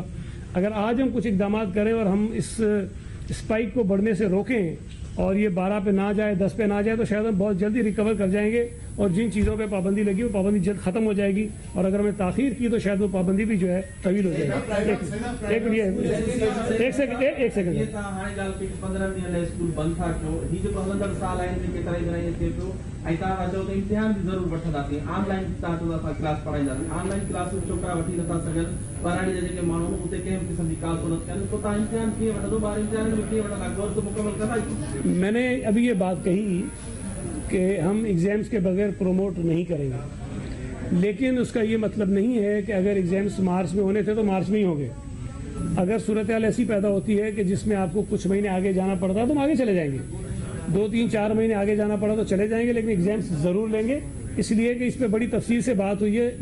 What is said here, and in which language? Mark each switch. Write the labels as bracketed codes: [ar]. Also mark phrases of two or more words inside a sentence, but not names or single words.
[ur] اگر آج ہم کچھ اقدامات کریں اور ہم اس اسپائک کو بڑھنے سے روکیں اور یہ 12 پہ نہ جائے، 10 پہ نہ جائے تو شاید ہم بہت جلدی ریکور کر جائیں گے، اور جن چیزوں پہ پابندی لگی وہ پابندی جلد ختم ہو جائے گی، اور اگر ہمیں تاخیر کی تو شاید وہ پابندی بھی جو ہے طویل ہو جائے گی۔ ایک سیکنڈ [sd] امتحان بھی ضرور وٹھنداسیں، [en] online class [sd] پڑھائینداسیں، [en] online class [sd] چھوکرا وٹھی نथा سگھن، پراڻي جا जेके माण्हू उते कंहिं क़िस्म जी काल कोन कनि तो तव्हां इम्तिहान कीअं वठंदो, ॿार इम्तिहान में कीअं वठंदा, कोर्स तो मुकमल कंदा। [ur] میں نے ابھی یہ بات کہی کہ ہم ایگزامس کے بغیر پروموٹ نہیں کریں گے، لیکن اس کا یہ مطلب نہیں ہے کہ اگر ایگزامس مارچ میں ہونے تھے تو مارچ میں ہی ہوں گے۔ اگر صورتحال ایسی پیدا ہوتی ہے کہ جس میں آپ کو کچھ مہینے آگے جانا پڑتا ہے تو ہم آگے چلے جائیں گے، 2 3 4 مہینے آگے جانا پڑا تو چلے جائیں گے، لیکن ایگزامس ضرور لیں گے، اس لیے کہ اس پہ بڑی تفصیل سے بات ہوئی ہے۔